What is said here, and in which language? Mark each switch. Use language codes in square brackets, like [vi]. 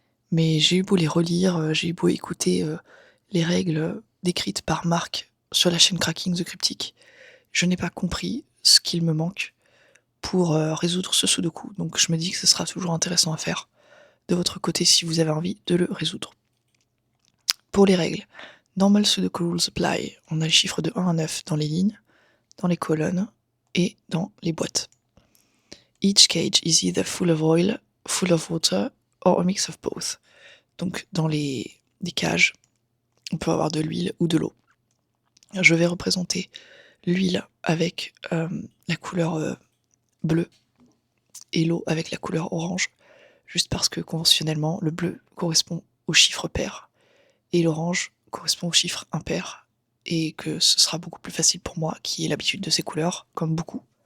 [fr] Mais j'ai eu beau les relire, j'ai eu beau écouter les règles décrites par Marc sur la chaîne Cracking the Cryptic, je n'ai pas compris ce qu'il me manque pour résoudre ce Sudoku. Donc je me dis que ce sera toujours intéressant à faire de votre côté si vous avez envie de le résoudre. Pour les règles, [en] Normal Sudoku Rules Apply. [fr] On a les chiffres de 1 à 9 dans les lignes, dans les colonnes et dans les boîtes. [en] Each cage is either full of oil, full of water, or a mix of both. [fr] Donc dans les cages, on peut avoir de l'huile ou de l'eau. Je vais représenter l'huile avec la couleur bleue et l'eau avec la couleur orange, juste parce que conventionnellement, le bleu correspond au chiffre pair et l'orange correspond au chiffre impair, et que ce sera beaucoup plus facile pour moi qui ai l'habitude de ces couleurs, comme beaucoup.